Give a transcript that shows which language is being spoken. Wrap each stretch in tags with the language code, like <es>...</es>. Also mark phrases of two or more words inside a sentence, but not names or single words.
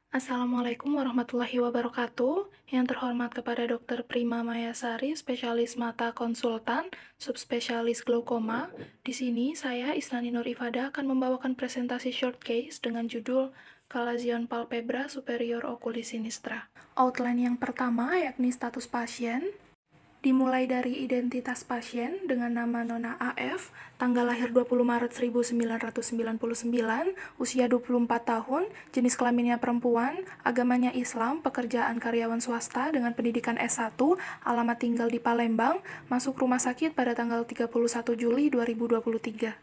<ar>السلام عليكم ورحمة الله وبركاته.</ar> <id>Yang terhormat kepada Dr. Prima Mayasari, spesialis mata konsultan, subspesialis glaukoma. Di sini saya, Isnani Nur Ifada, akan membawakan presentasi</id> <en>short case</en> <id>dengan judul</id> <la>Calazion palpebra superior oculis sinistra.</la> <id>Outline yang pertama yakni status pasien. Dimulai dari identitas pasien dengan nama Nona AF, tanggal lahir 20 Maret 1999, usia 24 tahun, jenis kelaminnya perempuan, agamanya Islam, pekerjaan karyawan swasta dengan pendidikan S1, alamat tinggal di Palembang, masuk rumah sakit pada tanggal 31 Juli 2023.</id>